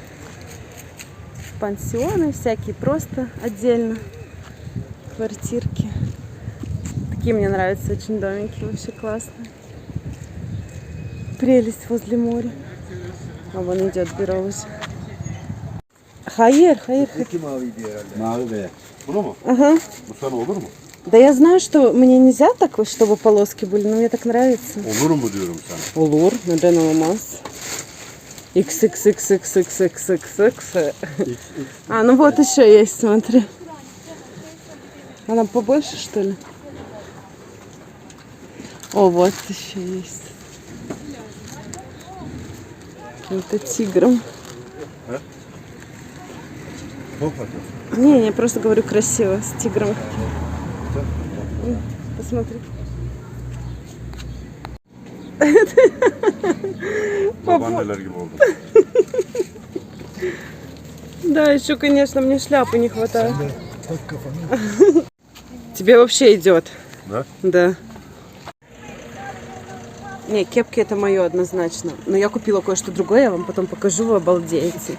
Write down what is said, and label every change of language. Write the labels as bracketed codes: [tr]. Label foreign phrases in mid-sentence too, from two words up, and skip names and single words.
[ru] Пансионы всякие, просто отдельно. Квартирки. Такие мне нравятся очень домики, вообще классные. Прелесть возле моря. А вон идет Бирол уже. Хайер. [tr] İki maviydi herhalde. Mavi beyaz. Bunu mu? [ru] Ага. [tr] Bu sana olur mu? [ru] Да я знаю, что мне нельзя так, чтобы полоски были, но мне так нравится. [tr] Olur mu diyorum sana. Улур, Наден Алмаз. XXXXXXXX. [ru] А, ну вот еще есть, смотри. Она побольше, что ли? О, вот еще есть. Каким-то тигром. Не, я просто говорю красиво, с тигром. Посмотри. [tr] Babaanneler gibi oldu. [ru] Да, еще, конечно, мне шляпы не хватает. Тебе вообще идет. Да? Да. Не, кепки это мое однозначно. Но я купила кое-что другое, я вам потом покажу, вы обалдеете.